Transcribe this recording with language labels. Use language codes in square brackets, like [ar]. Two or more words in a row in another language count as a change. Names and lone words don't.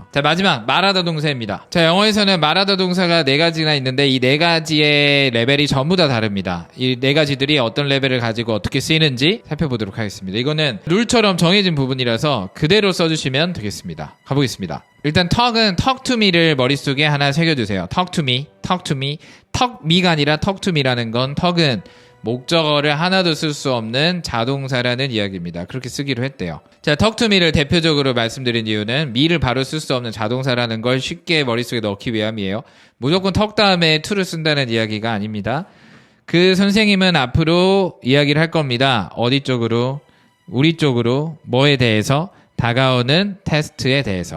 [ko] 자, 마지막 말하다 동사입니다. 자, 영어에서는 말하다 동사가 4가지나 있는데 이 4가지의 레벨이 전부 다 다릅니다. 이 4가지들이 어떤 레벨을 가지고 어떻게 쓰이는지 살펴보도록 하겠습니다. 이거는 룰처럼 정해진 부분이라서 그대로 써주시면 되겠습니다. 가보겠습니다. 일단 talk은 [en] talk to me [ko] 를 머릿속에 하나 새겨주세요. [en] talk to me. talk me [ko] 가 아니라 [en] talk to me [ko] 라는 건 talk은 목적어를 하나도 쓸 수 없는 자동사라는 이야기입니다. 그렇게 쓰기로 했대요. 자, [en] talk to me [ko] 를 대표적으로 말씀드린 이유는 me를 바로 쓸 수 없는 자동사라는 걸 쉽게 머릿속에 넣기 위함이에요. 무조건 talk 다음에 to를 쓴다는 이야기가 아닙니다. 그 선생님은 앞으로 이야기를 할 겁니다. 어디 쪽으로? 우리 쪽으로. 뭐에 대해서? 다가오는 테스트에 대해서.